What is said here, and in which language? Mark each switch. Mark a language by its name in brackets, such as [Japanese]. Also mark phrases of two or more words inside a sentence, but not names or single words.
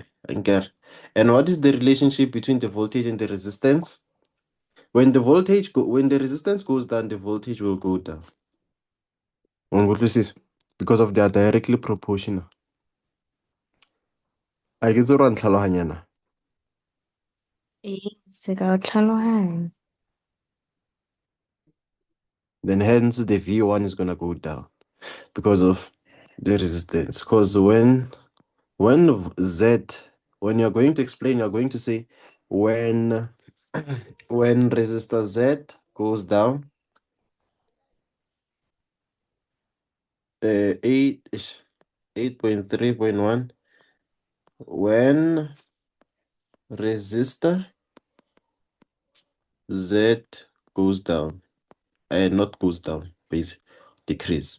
[English] And what is the relationship between the voltage and the resistance? When the resistance goes down, the voltage will go down. Because of they are directly proportional. I get the tlhalohanya. [Tswana] se ka o tlhalohanya. [English] Then hence the V1 is gonna go down because of the resistance. Because Z, when you're going to explain, you're going to say when when resistor Z goes down, 8.3.1, when resistor Z goes down, not goes down, basically decrease.